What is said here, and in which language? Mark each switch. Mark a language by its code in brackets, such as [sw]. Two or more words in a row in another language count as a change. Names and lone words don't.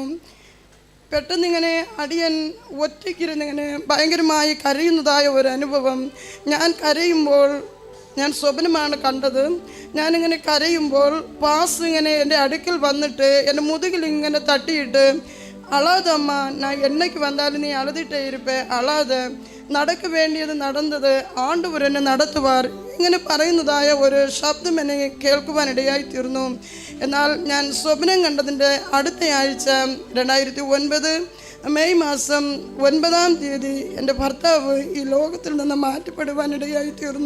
[ml] പെട്ടെന്നിങ്ങനെ അടിയൻ ഒറ്റയ്ക്കിരുന്നിങ്ങനെ ഭയങ്കരമായി കരയുന്നതായ ഒരു അനുഭവം. ഞാൻ കരയുമ്പോൾ, ഞാൻ സ്വപ്നമാണ് കണ്ടത്, ഞാനിങ്ങനെ കരയുമ്പോൾ പാസ്റ്റർ ഇങ്ങനെ എൻ്റെ അടുക്കൽ വന്നിട്ട് എൻ്റെ മുതുകിൽ ഇങ്ങനെ തട്ടിയിട്ട്, [ta] அழாதம்மா, நான் என்னைக்கு வந்தாலும் நீ அழுதுகிட்டே இருப்பேன், அழாத, நடக்க வேண்டியது நடந்தது, ஆண்டவர் என்னை நடத்துவார், [ml] ഇങ്ങനെ പറയുന്നതായ ഒരു ശബ്ദം എന്നെ കേൾക്കുവാനിടയായി തീർന്നു. എന്നാൽ ഞാൻ സ്വപ്നം കണ്ടതിൻ്റെ അടുത്ത ആഴ്ച 2009 മെയ് മാസം 9 തീയതി എൻ്റെ ഭർത്താവ് ഈ ലോകത്തിൽ നിന്ന് മാറ്റപ്പെടുവാനിടയായി തീർന്നു.